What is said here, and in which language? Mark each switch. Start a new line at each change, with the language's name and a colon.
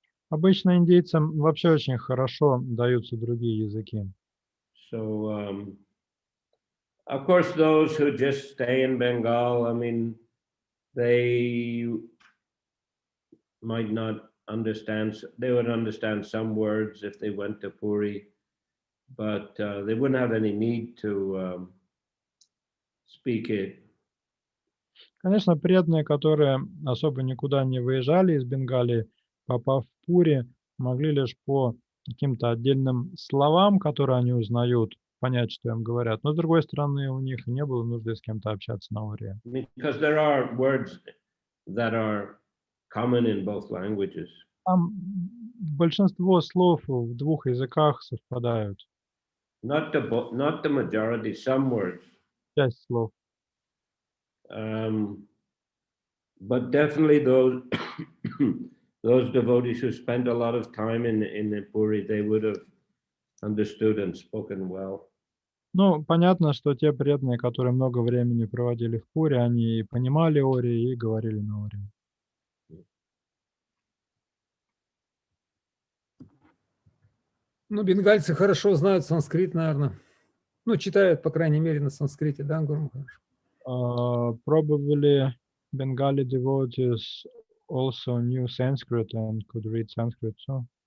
Russian: Обычно индейцам вообще очень хорошо даются другие языки.
English: So, of course, those who just stay in Bengal, I mean, they might not understand, they would understand some words if they went to Puri, but they wouldn't have any need to speak it.
Russian: Конечно, преданные, которые особо никуда не выезжали из Бенгалии, попав в Пури, могли лишь по каким-то отдельным словам, которые они узнают, понять, что им говорят. Но, с другой стороны, у них не было нужды с кем-то общаться на Ория.
English: Because there are words that are common in both languages.
Russian: Там большинство слов в двух языках совпадают.
English: Not the majority, some words.
Russian: Часть слов.
English: But definitely those those devotees who spent a lot of time in the Puri, they would have understood and spoken well.
Russian: Ну, понятно, что те преданные, которые много времени проводили в Пури, они и понимали Ории и говорили на Ории. Ну, бенгальцы хорошо знают санскрит, наверное. Ну, читают, по крайней мере, на санскрите, да, Гуру Махарадж?
English: Probably Bengali devotees also knew Sanskrit and could read Sanskrit, so.